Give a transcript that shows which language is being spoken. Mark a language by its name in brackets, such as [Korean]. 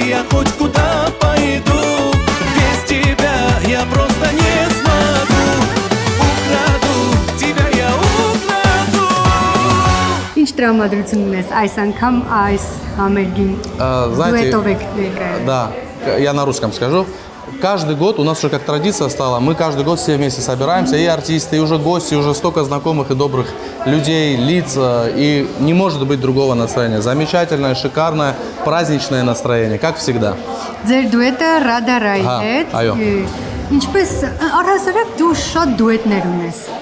[Russian] Хоть куда пойду, без тебя я просто не смогу. Украду, тебя я украду. [Armenian] Ինչ տրամադրություն ունես այս անգամ այս համերգին։ Дуэтով եք ներկայացնում։ [Russian] Да, я на русском скажу. Каждый год у нас уже как традиция стала, мы каждый год все вместе собираемся, и артисты, и уже гости, уже столько знакомых и добрых людей, лиц, и не может быть другого настроения. Замечательное, шикарное, праздничное настроение, как всегда. [Armenian] Ձեր դուետը Ռադարայի հետ։ Այո։ Ինչպես առհասարակ դու շատ դուետներ ունես։